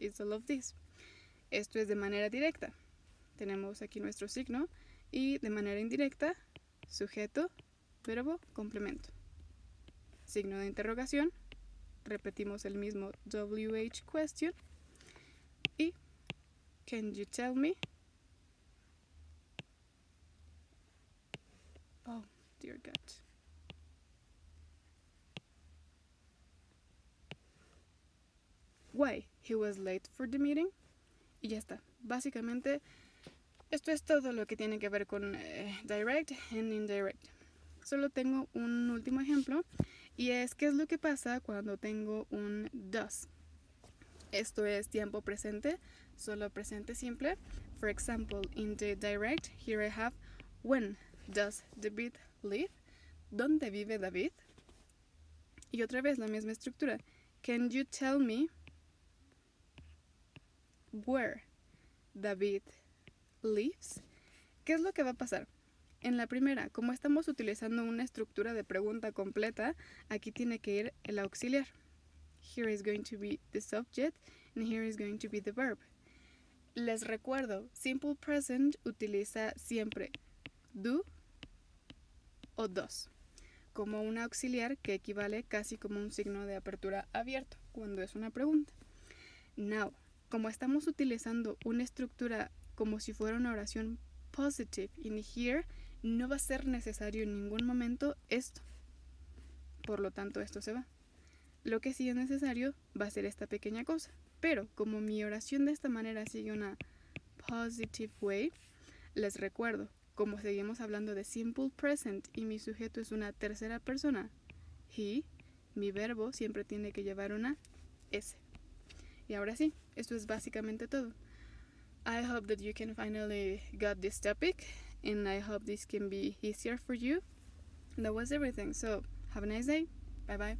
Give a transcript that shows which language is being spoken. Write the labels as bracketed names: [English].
[English] It's all of this. [Spanish] Esto es de manera directa. Tenemos aquí nuestro signo y de manera indirecta, sujeto, verbo, complemento. Signo de interrogación, repetimos el mismo WH question y [English] can you tell me? Oh, dear God. Why he was late for the meeting? [Spanish] Y ya está. Básicamente, esto es todo lo que tiene que ver con [English] direct and indirect. [Spanish] Solo tengo un último ejemplo y es qué es lo que pasa cuando tengo un does. Esto es tiempo presente, solo presente simple. [English] For example, in the direct, here I have when does David live? [Spanish] ¿Dónde vive David? Y otra vez la misma estructura. [English] Can you tell me where David lives? [Spanish] ¿Qué es lo que va a pasar? En la primera, como estamos utilizando una estructura de pregunta completa, aquí tiene que ir el auxiliar. [English] Here is going to be the subject and here is going to be the verb. [Spanish] Les recuerdo, [English] simple present [Spanish] utiliza siempre do o does como un auxiliar que equivale casi como un signo de apertura abierto cuando es una pregunta. Now, como estamos utilizando una estructura como si fuera una oración [English] positive in here, [Spanish] no va a ser necesario en ningún momento esto. Por lo tanto, esto se va. Lo que sí es necesario va a ser esta pequeña cosa. Pero como mi oración de esta manera sigue una [English] positive way, [Spanish] les recuerdo, como seguimos hablando de [English] simple present [Spanish] y mi sujeto es una tercera persona, he, mi verbo siempre tiene que llevar una S. Y ahora sí, esto es básicamente todo. [English] I hope that you can finally got this topic, and I hope this can be easier for you. That was everything. So, have a nice day. Bye bye.